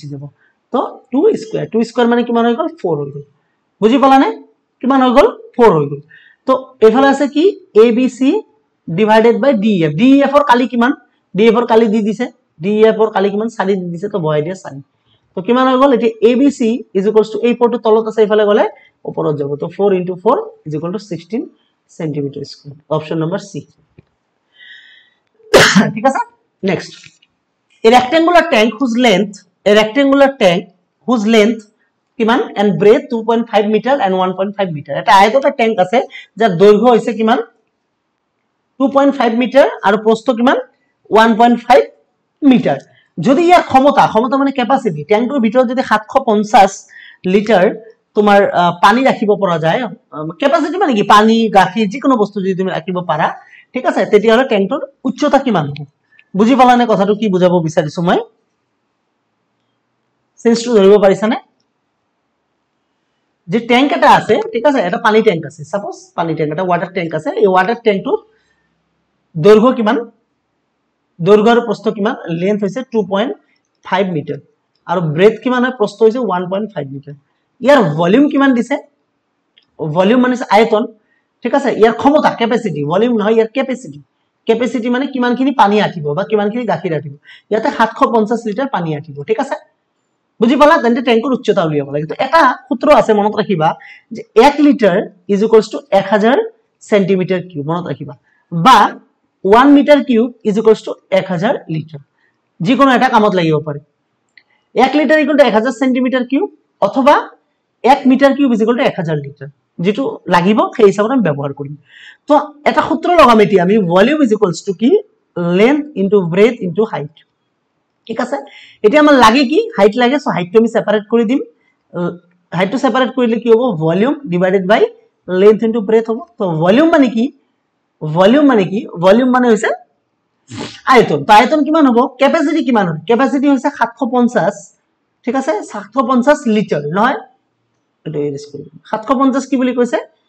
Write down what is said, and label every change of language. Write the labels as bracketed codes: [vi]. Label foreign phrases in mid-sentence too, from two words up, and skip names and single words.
[as] যাব তো 2 স্কয়ার মানে কিমান হৈ গল 4 হৈ গল বুজি পালা নে কিমান হৈ গল 4 হৈ গল তো এফালে আছে কি ABC [en] divided by [as] DEF এর কালি কিমান DEF এর কালি দি দিছে DEF এর কালি কিমান 4 দি দিছে তো বহাই দিয়া 4 তো কিমান হৈ গল এটি ABC = এই পটো তলত আছে এফালে গলে ওপৰত যাব তো 4 * 4 = 16 cm [en] square option number C [as] ঠিক আছে নেক্সট [en] a rectangular tank whose length [as] কিমান [en] and breadth 2.5 meter and 1.5 meter [as] এটা আয়তকার ট্যাঙ্ক আছে যার দৈর্ঘ্য হইছে কিমান 2.5 মিটার আর প্রস্থ কিমান 1.5 মিটার যদি ইয়ার ক্ষমতা মানে ক্যাপাসিটি ট্যাঙ্কটোৰ ভিতৰত যদি 750 লিটার তোমার পানি রাখিব পৰা যায় ক্যাপাসিটি মানে কি পানি গাখীৰ যিকোনো বস্তু যদি তুমি ৰাখিব পাৰা ঠিক আছে তেতিয়া হলে ট্যাঙ্কটোৰ উচ্চতা কিমান হ'ব বুজি পালানে কথাটো কি বুজাব বিচাৰিছো মই সেন্সটো ধৰিব পাৰিছানে যে ট্যাঙ্ক এটা আছে ঠিক আছে এটা পানি ট্যাঙ্ক আছে সাপোজ পানি ট্যাঙ্ক এটা [en] water tank [as] আছে এই ওয়াটার ট্যাঙ্কটোৰ দৈৰ্ঘ্য কিমান দৈৰ্ঘ্য আৰু প্ৰস্থ কিমান লেন্থ হৈছে 2.5 মিটার আৰু ব্ৰেথ কিমান হয় প্ৰস্থ হৈছে 1.5 মিটাৰ ইয়াৰ ভলিউম কিমান দিছে ভলিউম মানে আয়তন ঠিক আছে ইয়াৰ ক্ষমতা ক্যাপাসিটি ভলিউম নহয় ইয়াৰ ক্যাপাসিটি ক্যাপাসিটি মানে কিমানখিনি পানী আঠিব বা কিমানখিনি গাখীৰ আঠিব ইয়াতে 750 লিটাৰ পানী আঠিব ঠিক আছে বুজি পালা তেন্তে ট্যাঙ্কৰ উচ্চতা উলিয়াব লাগে তো এটা সূত্র আছে মনত ৰাখিবা যে 1 [en] litre is equals to 1000 centimetre cube [as] মনত ৰাখিবা বা 1 [en] metre cube is equals to 1000 litre [as] যিকোনো এটা কামত লাগিব পাৰে 1 [en] litre equal to 1000 centimetre cube [as] অথবা 1 [en] metre cube is equal to 1000 litre [as] যেটো লাগিব সেই হিচাপত আমি ব্যৱহাৰ কৰিম তো এটা সূত্ৰ লগাম এতিয়া আমি [en] volume is equals to [as] কি [en] length into breadth into height [as] ঠিক আছে এতিয়া আমাৰ লাগে কি হাইট লাগে সো হাইটটো আমি সেপাৰেট কৰি দিম হাইটটো সেপাৰেট কৰিলে কি হ'ব [en] volume divided by length into breadth [as] হ'ব তো ভলিউম মানে কি ভলিউম মানে হৈছে আয়তন তো আয়তন কিমান হ'ব ক্যাপাসিটি কিমান হয় ক্যাপাসিটি হৈছে 750 ঠিক আছে 750 লিটাৰ নহয় এটো ইউজ কৰিম 750 কি বুলি কৈছে